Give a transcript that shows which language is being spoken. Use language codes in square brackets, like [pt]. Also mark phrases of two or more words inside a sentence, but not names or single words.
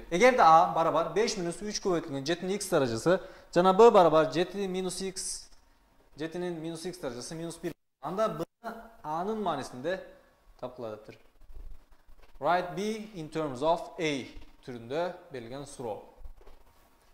[ky] Эгерде a барабар 5 минус 3 көбөйтүлгөн 7-нин x даражасы жана b барабар 7 минус x 7-нин минус x даражасы минус 1, анда b a-нын маанисинде тапкыла дептир. [en] Write b in terms of a [ky] түрүндө берилген суроо.